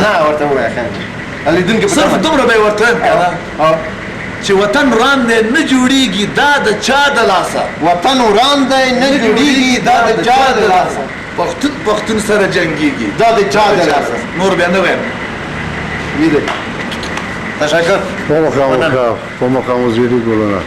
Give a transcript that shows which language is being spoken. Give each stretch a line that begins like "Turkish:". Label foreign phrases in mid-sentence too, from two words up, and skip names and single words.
Pashto: نه ورته ووایې ښه لیدونکي صرف دومره به یې ورته وایم که نه چې وطن وران دی نه جوړېږي دا د چا د لاسه وطن وران دی نه جوړېږي دا د چا د لاسه پښتون سره جنگيږي دا د چا د لاسه نور بیا نه وایم ویده تشکر
Spanish: Vamos a buscar, vamos a conseguir con la